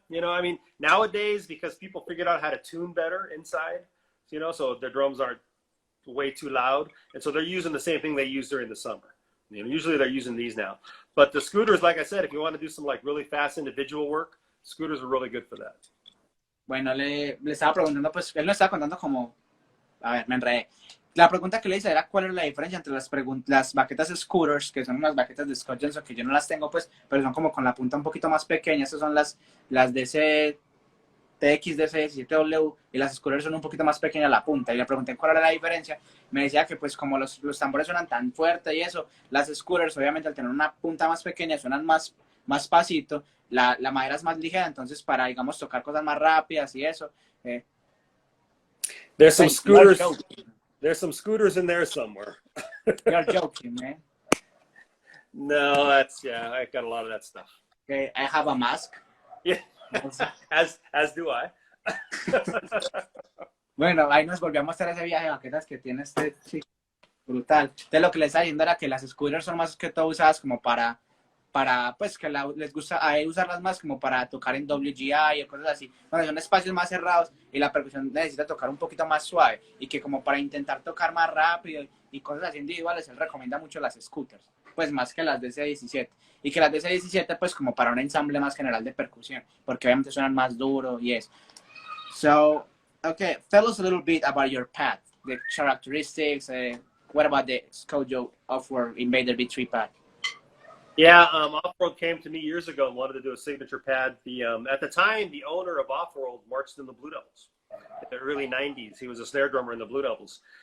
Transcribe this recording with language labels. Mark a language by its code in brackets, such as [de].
[en] You know, I mean, nowadays, because people figured out how to tune better inside, you know, so their drums aren't way too loud. And so they're using the same thing they use during the summer. You know, usually they're using these now. But the scooters, like I said, if you want to do some like really fast individual work, scooters are really good for that. [es] Bueno, le estaba preguntando, pues, él nos estaba contando como, a ver, me enredé. La pregunta que le hice era cuál era la diferencia entre las baquetas scooters, que son unas baquetas de Scott Johnson, que yo no las tengo, pues, pero son como con la punta un poquito más pequeña. Estas son las DC, TX, DC17W, y las scooters son un poquito más pequeñas la punta. Y le pregunté cuál era la diferencia. Me decía que, pues, como los tambores suenan tan fuerte y eso, las scooters, obviamente, al tener una punta más pequeña, suenan más pasito. La madera es más ligera, entonces, para, digamos, tocar cosas más rápidas y eso. [en] There's some scooters. There's some scooters in there somewhere. You're joking, man. No, yeah, I got a lot of that stuff. Okay, I have a mask. Yeah, as do I. [es] Bueno, ahí nos volvió a mostrar ese viaje de baquetas que tiene este chico. Brutal. Entonces lo que les estaba diciendo era que las scooters son más que todo usadas como para para, pues, que les gusta a él usarlas más como para tocar en WGI o cosas así, cuando son espacios más cerrados y la percusión necesita tocar un poquito más suave y que como para intentar tocar más rápido y cosas así individuales, él recomienda mucho las scooters, pues más que las DC-17. Y que las DC-17 pues como para un ensamble más general de percusión, porque obviamente suenan más duro y eso. [en] So, okay, tell us a little bit about your pad, the characteristics, what about the Skojo Off-World Invader V3 pad? Yeah, Off-World came to me years ago and wanted to do a signature pad. At the time, the owner of Off-World marched in the Blue Devils in the early 90s. He was a snare drummer in the Blue Devils.